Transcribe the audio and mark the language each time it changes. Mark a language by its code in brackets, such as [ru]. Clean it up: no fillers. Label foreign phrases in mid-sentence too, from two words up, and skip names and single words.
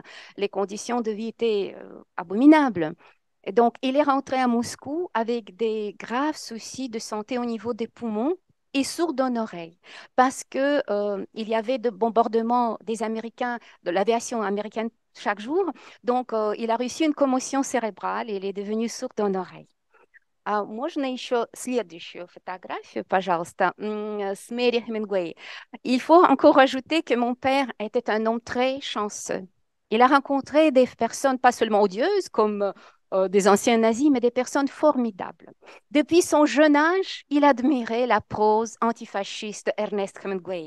[fr] Les conditions de vie étaient abominables. Et donc, il est rentré à Moscou avec des graves soucis de santé au niveau des poumons et sourd d'une oreille parce que il y avait de bombardements des Américains, de l'aviation américaine chaque jour. Donc, il a reçu une commotion cérébrale et il est devenu sourd d'une oreille. [ru] Можно еще следующую фотографию, пожалуйста, с Мэри Хемингуэй. [fr] Il faut encore ajouter que mon père était un homme très chanceux. Il a rencontré des personnes pas seulement odieuses comme des anciens nazis, mais des personnes formidables. Depuis son jeune âge, il admirait la prose antifasciste Ernest Hemingway.